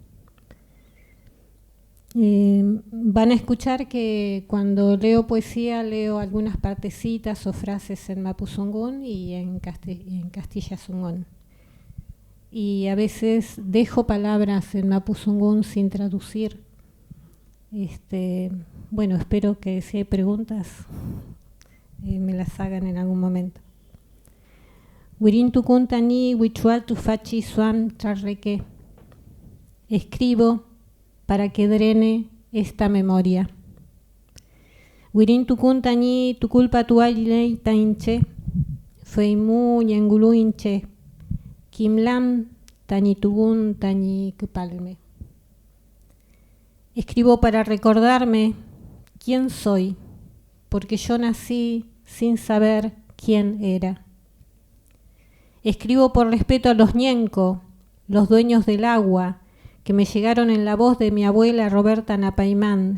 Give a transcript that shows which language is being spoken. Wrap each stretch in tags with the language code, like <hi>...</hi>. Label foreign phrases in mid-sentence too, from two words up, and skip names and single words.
<es>Van a escuchar que cuando leo poesía leo algunas partecitas o frases en Mapuzungún y en Castilla-Zungún. Y a veces dejo palabras en Mapuzungún sin traducir. Bueno, espero que si hay preguntas me las hagan en algún momento.</es> <arn>Wirintukun tani wichual tufachi suam charreque.</arn> <es>Escribo para que drene esta memoria.</es> <arn>Wirintukun tani tu culpa tuailei tainche. Feimu yengulu inche. Kimlam tani tugun tani kupalme.</arn> <es>Escribo para recordarme quién soy, porque yo nací sin saber quién era. Escribo por respeto a los ñenco, los dueños del agua, que me llegaron en la voz de mi abuela Roberta Napaimán.</es>